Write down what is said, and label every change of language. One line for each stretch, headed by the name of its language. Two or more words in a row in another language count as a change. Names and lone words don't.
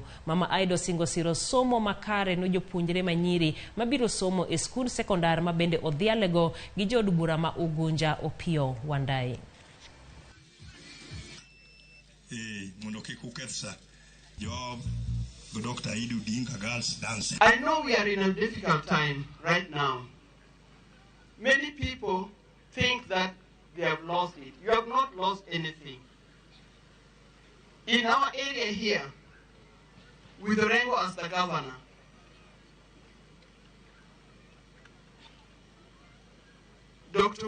Luo (Kenya and Tanzania): Mama Aida osingo siro somo makare no jopuonjre manyiri mabiro somo e skund sekondar ma bende odhialego gi jod bura ma Ugunja Opio Wandai. Mondo kik uketha job Dr.
English: Aida Odinga girls dance. I know we are in a difficult time right now. Many people think that they have lost it. You have not lost anything. In our area here, with Orengo as the governor, Dr.